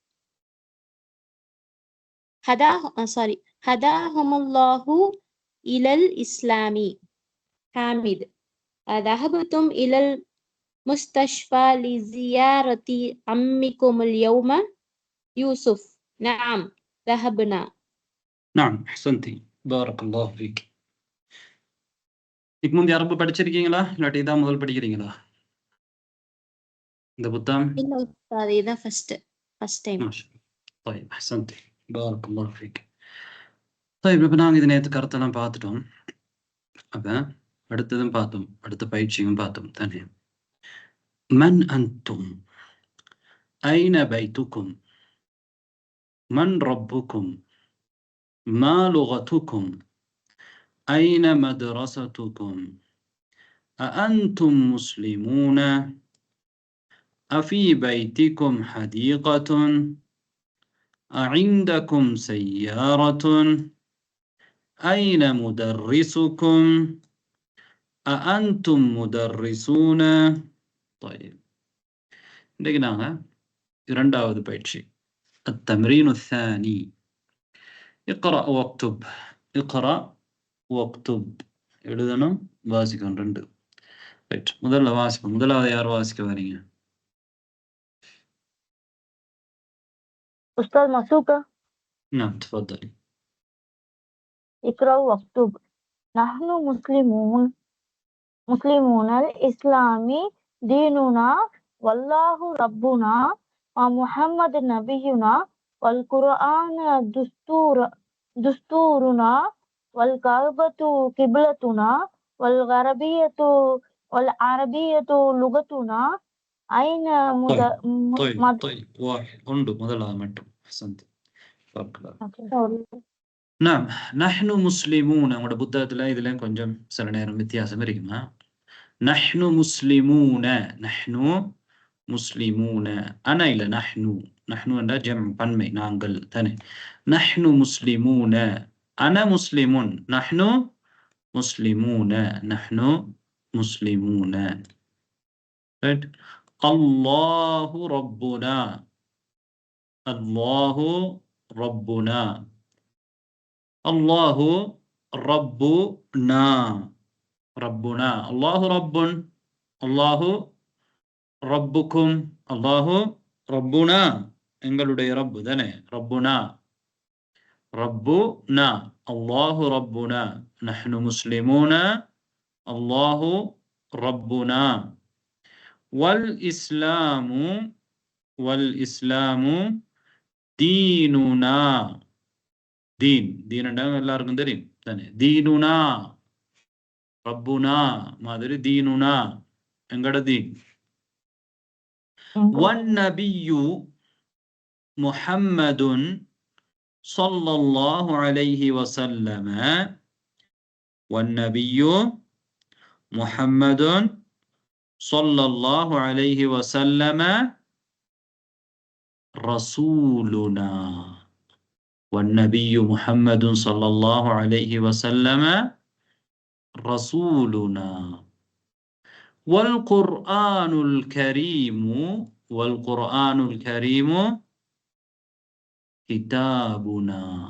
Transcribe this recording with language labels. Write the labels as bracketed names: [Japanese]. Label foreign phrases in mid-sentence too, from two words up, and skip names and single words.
[Arabic] هداهم الله إلى الإسلام. حامد. ذهبتم إلى المستشفى لزيارة عمكم اليوم؟ يوسف. نعم، ذهبنا. نعم، أحسنتي. بارك الله فيك. [Tamil] இதுக்கு முந்தைய அரபு படிச்சிருக்கீங்களா, இல்லாட்டி இதான் முதல் படிக்கிறீங்களா இந்த புத்தகம்? இல்ல உஸ்தாத், இதுதான் [English] first time. [Arabic] طيب أحسنتي. بارك الله فيك. طيب, [Tamil] இப்போ நாங்கள் இது நேற்று கருத்தெல்லாம் பார்த்துட்டோம். அப்போ அடுத்ததும் பார்த்தோம், அடுத்த பயிற்சியும் பார்த்தோம் தானே. [Arabic] من أنتم؟ أين بيتكم؟ من ربكم؟ ما لغتكم؟ أين مدرستكم؟ أأنتم مسلمون؟ أفي بيتكم حديقة؟ أعندكم سيارة؟ أين مدرسكم؟ أأنتم مدرسون؟ طيب، [Tamil] இன்றைக்கு நாங்கள் இரண்டாவது பயிற்சி, [Arabic] التمرين الثاني. اقرأ واكتب. اقرأ واكتب. [Tamil] எழுதணும், வாசிக்கணும், ரெண்டு. ரைட், முதல்ல வாசிப்போம். முதலாவது யார் வாசிக்க வரீங்க? [Arabic] أستاذ مسوكة نعم تفضلي. اقرأ واكتب. نحن مسلمون الإسلام ديننا والله ربنا ومحمد نبينا والقرآن دستورنا والكعبة قبلتنا والعربية لغتنا أين طيب واحد [Tamil] உண்டு முதலாவது மட்டும் அஹ்சன்த். [Arabic] نعم نحن مسلمون [Tamil] உங்களோட புத்தகத்துல இதுல கொஞ்சம் சில நேரம் வித்தியாசம் இருக்குமா? [Arabic] نحن مسلمون أنا إلى نحن [Tamil] என்ற ஜம் பன்மை நாங்கள் தானே. [Arabic] نحن مسلمون أنا مسلم نحن مسلمون right. الله ربنا الله ربنا الله رب الله ربكم الله ربنا [Tamil] எங்களுடைய ரப்பு தானே. [Arabic] ரப்புனா الله ربنا نحن مسلمون الله ربنا والإسلام ديننا دين [Tamil] எல்லாருக்கும் தெரியும் தானே. [Arabic] ديننا ربنا [Tamil] மாதிரி தீனுனா எங்கட தீன். [Arabic] والنبي محمد صلى الله عليه وسلم والنبي محمد صلى الله عليه وسلم رسولنا والنبي محمد صلى الله عليه وسلم رسولنا والقرآن الكريم كتابنا.